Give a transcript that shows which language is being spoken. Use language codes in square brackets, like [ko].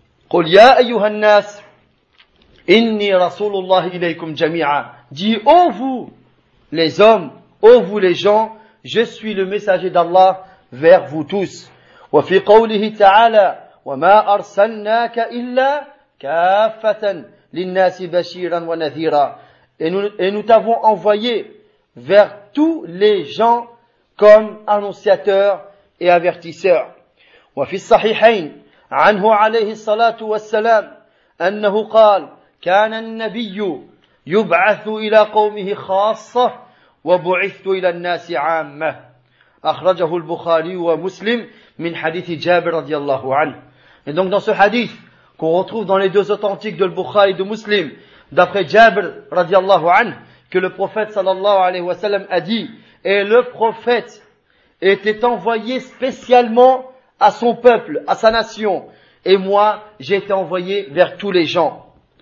[ar] قل يا أيها الناس إني رسول الله إليكم جميعا [fr] dit ô vous les hommes ô vous les gens je suis le messager d'Allah vers vous tous [ar] وفي قوله تعالى وما أرسلناك إلا كافة للناس بشيرا ونذيرا [fr] et nous t'avons envoyé vers tous les gens comme annonciateurs et avertisseurs. [ar] وفي الصحيحين عنه عليه الصلاة والسلام أنه قال كان النبي يبعث إلى قومه خاصة وبعثت إلى الناس عامة أخرجه البخاري ومسلم من حديث جابر رضي الله عنه. [fr] Et donc dans ce hadith qu'on retrouve dans les deux authentiques de Bukhari et de Muslim d'après Jabir رضي الله عنه que le prophète sallallahu alayhi wa sallam a dit, et le prophète était envoyé spécialement à son peuple, à sa nation, et moi j'ai été envoyé vers tous les gens.